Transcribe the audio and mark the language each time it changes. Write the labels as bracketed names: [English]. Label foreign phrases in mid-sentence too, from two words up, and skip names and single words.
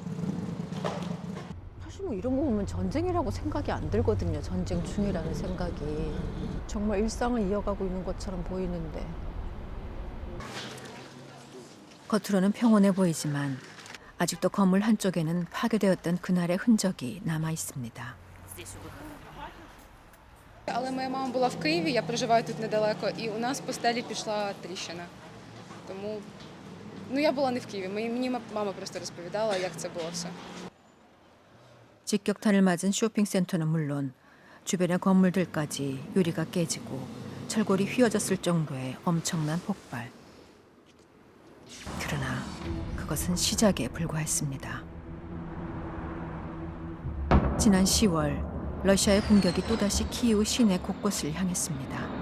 [Korean] 사실 뭐 이런 거 보면 전쟁이라고 생각이 안 들거든요. 전쟁 중이라는 생각이. 정말 일상을 이어가고 있는 것처럼 보이는데. 겉으로는 평온해 보이지만 아직도 건물 한쪽에는 파괴되었던 그날의 흔적이 남아 있습니다. [Ukrainian] Але моя мама була в Києві, я проживаю тут недалеко, і у нас по стелі пішла тріщина. Тому я була не в Києві. Мені мама просто розповідала, як це було все. [Korean] 직격탄을 맞은 쇼핑센터는 물론 주변의 건물들까지 유리가 깨지고 철골이 휘어졌을 정도의 엄청난 폭발. 그러나 그것은 시작에 불과했습니다. 지난 10월 러시아의 공격이 또다시 키이우 시내 곳곳을 향했습니다.